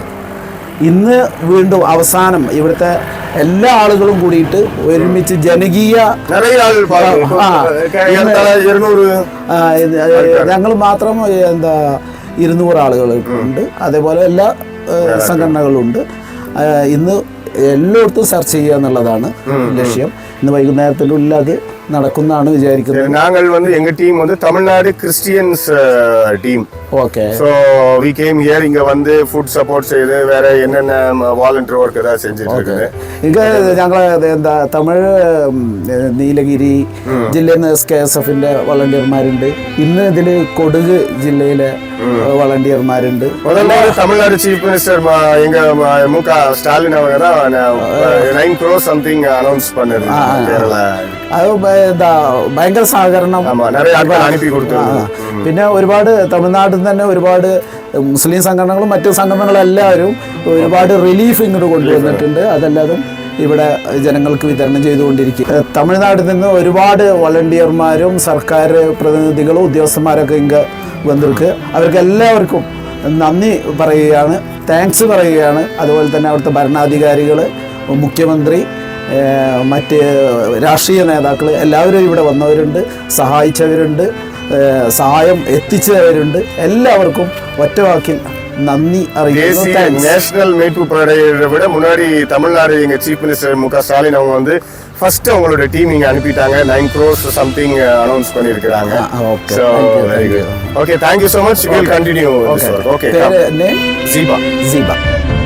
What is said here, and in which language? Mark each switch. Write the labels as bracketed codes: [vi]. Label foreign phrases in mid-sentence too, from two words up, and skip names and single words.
[ml] ഇന്ന് വീണ്ടും അവസാനം ഇവിടുത്തെ എല്ലാ ആളുകളും കൂടിയിട്ട് ഒരുമിച്ച് ജനകീയ, ഞങ്ങൾ മാത്രം 200 ആളുകളുണ്ട്. അതേപോലെ എല്ലാ സംഘടനകളുണ്ട്. ഇന്ന് എല്ലായിടത്തും സെർച്ച് ചെയ്യുക എന്നുള്ളതാണ് ലക്ഷ്യം. ഇന്ന് വൈകുന്നേരത്തിനുള്ളിൽ അത് നടക്കുന്നതാണ് വിചാരിക്കുന്നത്. [ta] நாங்கள் வந்து எங்க டீம் வந்து தமிழ்நாடு கிறிஸ்டியன்ஸ் டீம். [en] Okay, so we came here. [ta] இங்க வந்து [en] food support [ta] செய்து வேற என்னென்ன [en] volunteer work [ta] ஏதாவது செஞ்சிட்டு இருக்குது. [ml] ഇങ്ങ ഞങ്ങൾ എന്താ തമിഴ് നീലഗിരി ജില്ലയിൽ നിന്ന് SKSFന്റെ വളണ്ടിയർമാരുണ്ട്. ഇന്ന് ഇതിൽ കൊടുക് ജില്ലയിലെ വളണ്ടിയർമാരുണ്ട്. [ta] தமிழ்நாடு [en] chief minister [ta] எங்க MK ஸ்டாலின் அவங்க தான் 9 [en] crore something [ta] அனௌன்ஸ் பண்ணது கேரளா. [ml] അത് ഭയങ്കര സഹകരണം. പിന്നെ ഒരുപാട് തമിഴ്നാട്ടിൽ തന്നെ ഒരുപാട് മുസ്ലിം സംഘടനകളും മറ്റു സംഘടനകളും എല്ലാവരും ഒരുപാട് റിലീഫ് ഇങ്ങോട്ട് കൊണ്ടുവന്നിട്ടുണ്ട്. അതെല്ലാതും ഇവിടെ ജനങ്ങൾക്ക് വിതരണം ചെയ്തുകൊണ്ടിരിക്കുക. തമിഴ്നാട്ടിൽ നിന്ന് ഒരുപാട് വളണ്ടിയർമാരും സർക്കാർ പ്രതിനിധികളും ഉദ്യോഗസ്ഥന്മാരൊക്കെ ഇങ്ങ് വന്നിരിക്കുക. അവർക്ക് എല്ലാവർക്കും നന്ദി പറയുകയാണ്, താങ്ക്സ് പറയുകയാണ്. അതുപോലെ തന്നെ അവിടുത്തെ ഭരണാധികാരികൾ, മുഖ്യമന്ത്രി, മറ്റ് രാഷ്ട്രീയ നേതാക്കൾ എല്ലാവരും ഇവിടെ വന്നവരുണ്ട്, സഹായിച്ചവരുണ്ട്, സഹായം എത്തിച്ചവരുണ്ട്. എല്ലാവർക്കും ഒറ്റവാക്കിൽ നന്ദി അറിയിക്കുന്നു. [ta] நேஷனல் மீட்பு படையை விட முன்னாடி தமிழ்நாடு எங்க [en] chief minister [ta] MK ஸ்டாலின் அவங்க வந்து ஃபர்ஸ்ட் அவங்களோட டீம் இங்க அனுப்பிட்டாங்க. 9 [en] crores something [ta] அனௌன்ஸ் பண்ணிருக்காங்க. [en] So very good. Okay, thank you so much. We will continue this work. Okay. Name? Ziba.